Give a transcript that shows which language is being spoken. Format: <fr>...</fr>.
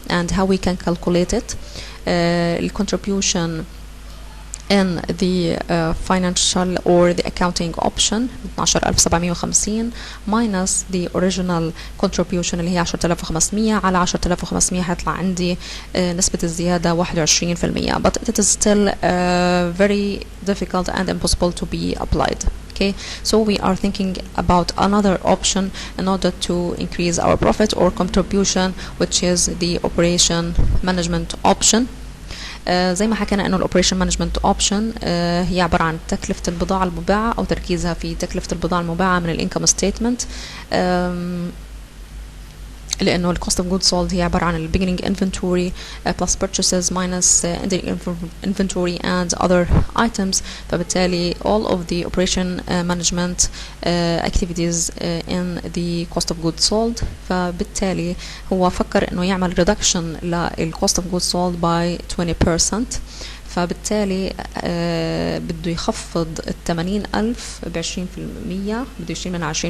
<en>And how we can calculate it? The contribution in the financial or the accounting option 12750 minus the original contribution</en> <ar>اللي هي 10500 على 10500 هيطلع عندي نسبة الزيادة 21%.</ar> <en>But it is still very difficult and impossible to be applied. Okay, so we are thinking about another option in order to increase our profit or contribution, which is the operation management option.</en> <ar>زي ما حكينا انه</ar> <en>الاوبريشن management option</en> <ar>هي عباره عن تكلفه البضاعه المباعه او تركيزها في تكلفه البضاعه المباعه من</ar> <en>الانكم ستيتمنت،</en> <ar>لانه</ar> <en>الكوست of good sold</en> <ar>هي عباره عن</ar> <en>البيجنينج inventory plus purchases minus ending inventory and other items.</en> <ar>فبالتالي</ar> <en>all of the operation management activities in the cost of goods sold.</en> <ar>فبالتالي هو فكر انه يعمل</ar> <en>reduction للcost of goods sold by 20%.</en> <ar>فبالتالي بده يخفض 80,000 ب 20%، بده يشيل منها 20%.</ar>